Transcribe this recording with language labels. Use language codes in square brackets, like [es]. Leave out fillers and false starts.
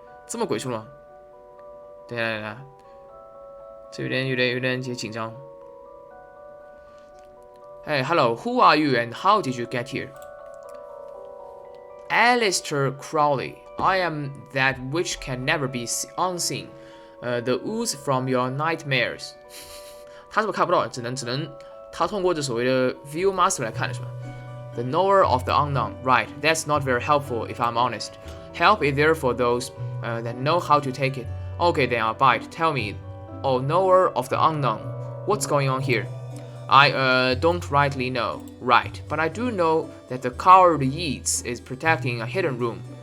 [zh] 这么鬼畜吗？等一下，这有点紧张。 [en] Hey, hello. Who are you and how did you get here? Alistair Crowley. I am that which can never be unseen. The ooze from your nightmares. [zh] 他是不是看不到？只能他通过这所谓的 View Master 来看的是吧 ？ [en] The knower of the unknown. Right. That's not very helpful if I'm honest. Help is there for those that know how to take it. Okay, then I'll bite. Tell me, oh knower of the unknown, what's going on here? I don't rightly know. Right, but I do know that the coward Yeats is protecting a hidden room.